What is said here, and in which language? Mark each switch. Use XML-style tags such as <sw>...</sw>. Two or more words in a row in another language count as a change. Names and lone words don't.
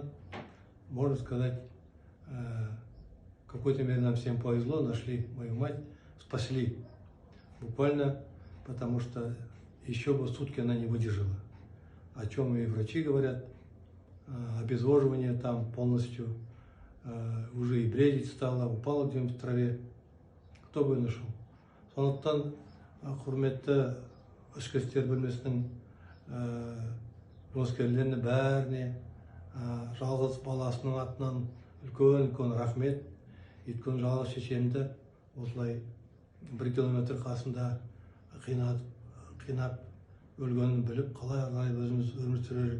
<ru>Можно сказать, в какой-то мере нам всем повезло, нашли мою мать, спасли буквально, потому что еще бы сутки она не выдержала. О чем и врачи говорят, обезвоживание там полностью, уже и бредить стала, упала где-нибудь в траве. Кто бы ее нашел?</ru> <kk>Сондықтан, құрметті ішкі істер бөлмесінің жұмыскерлеріне бәріне жалғыз баласының атынан үлкен рахмет. Өйткені жалғыз шешемді осылай 1 километр қасында қинап өлгенін біліп, қалай өзіміз өмір сүрер.</kk>